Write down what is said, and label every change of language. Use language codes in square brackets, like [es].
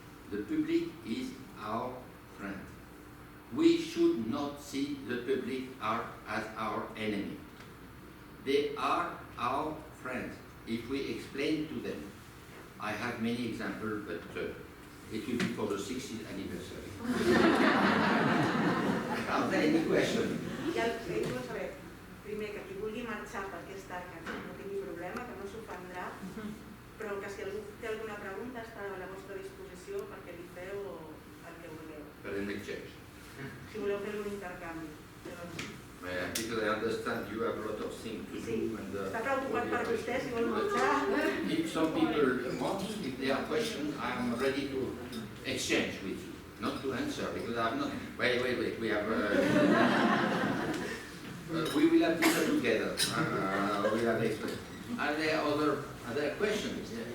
[en] The public is our friend. We should not see the public as our enemy. They are our friends. If we explain to them, I have many examples, but it will be for the 60th anniversary. question. [ca] I ells volen saber, primer, que qui vulgui marxar per aquest any que no tingui problema, que no s'ofendrà, però que si algú té alguna pregunta està a la vostra disposició perquè li feu el que vulgueu. [en] Per an exchange. [ca] Si voleu fer algun intercanvi. [en] Because I understand you have a lot of things to [ca] Sí, [en] do. And, [ca] està preocupat per vostè si vol marxar. [en] if some people want, if they have questions, I am ready to exchange with you, not to answer, because I have not. Wait. We have. We will have dinner together. We have explained. Are there other questions?